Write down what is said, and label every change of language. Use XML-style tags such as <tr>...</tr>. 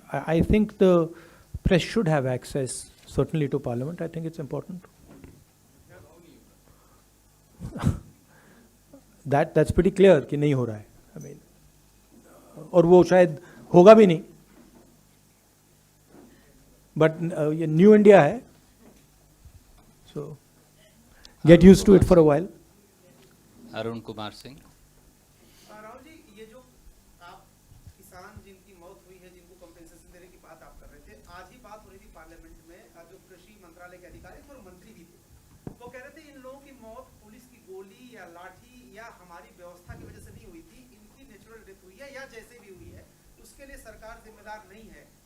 <en>I think the press should have access, certainly, to Parliament. I think it's important. That's pretty clear</en> <hi>कि नहीं हो रहा है.</hi> <en>I mean,</en> <hi>और वो शायद होगा भी नहीं.</hi> <en>But</en> <hi>ये न्यू इंडिया है,</hi> <en>so get used to it for a while.</en> <hi>Arun Kumar Singh. Rahul ji, ये जो आप किसान जिनकी मौत हुई है, जिनको कंपेंसेशन देने की बात आप कर रहे थे, आज ही बात हो रही थी पार्लियामेंट में, जो कृषि मंत्रालय के अधिकारी और मंत्री भी थे, वो कह रहे थे इन लोगों की मौत पुलिस की गोली या लाठी या हमारी व्यवस्था की वजह से नहीं हुई थी, इनकी नेचुरल डेथ हुई है या जैसे भी हुई है उसके लिए सरकार जिम्मेदार नहीं है.</hi>